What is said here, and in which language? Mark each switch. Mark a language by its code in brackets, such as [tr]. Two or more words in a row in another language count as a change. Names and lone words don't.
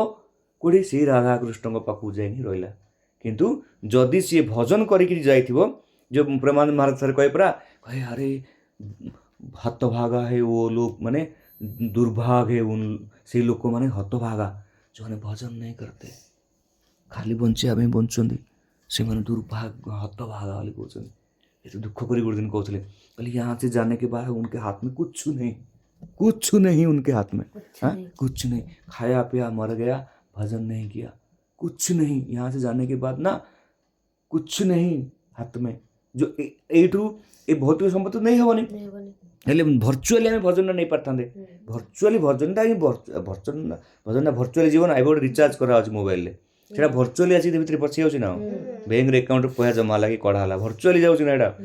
[or] କୋଉଠି? ସେଇ ରାଧାକୃଷ୍ଣଙ୍କ ପାଖକୁ ଯାଇକି ରହିଲା। କିନ୍ତୁ ଯଦି ସିଏ ଭଜନ କରିକି ଯାଇଥିବ, ଯେଉଁ ପ୍ରେମାନନ୍ଦ ମହାରାଜ ଥରେ କହେ ପରା, କହେ ଆରେ ହତଭାଗା ହେ ଓ ଲୋକ, ମାନେ ଦୁର୍ଭାଗ ହେ ସେଇ ଲୋକମାନେ ହତଭାଗା, ଯେଉଁମାନେ ଭଜନ [hi] नहीं करते, [or] ଖାଲି ବଞ୍ଚିବା ପାଇଁ ବଞ୍ଚୁଛନ୍ତି, ସେମାନେ ଦୁର୍ଭାଗ୍ୟ ହତଭାଗା ବୋଲି କହୁଛନ୍ତି। ଏତେ ଦୁଃଖ କରି ଗୋଟେ ଦିନ କହୁଥିଲେ, କହିଲେ [hi] यहाँ से जाने के बाद उनके हाथ में कुछ नहीं उनके हाथ में, कुछ नहीं, खाया पिया मर गया, भजन नहीं किया, कुछ नहीं, यहाँ से जाने के बाद ना कुछ नहीं हाथ में। [or] जो ଏଇଠୁ ଏ ଭୌତିକ ସମ୍ପତ୍ତି ନେଇ ହେବନି, ହେଲେ ଭର୍ଚୁଆଲି ଆମେ ଭଜନଟା ନେଇପାରିଥାନ୍ତେ। ଭର୍ଚୁଆଲି ଭଜନଟା ହିଁ ଭଜନଟା ଭର୍ଚୁଆଲି ଯିବ ନା। ଏବେ ଗୋଟେ ରିଚାର୍ଜ କରାହେଉଛି ମୋବାଇଲରେ, ସେଇଟା ଭର୍ଚୁଆଲି ଆସିକି ଭିତରେ ପଶି ଯାଉଛି ନା, ବ୍ୟାଙ୍କରେ ଆକାଉଣ୍ଟରେ ପଇସା ଜମା ହେଲା କି କଢ଼ା ହେଲା, ଭର୍ଚୁଆଲି ଯାଉଛି ନା ଏଇଟା।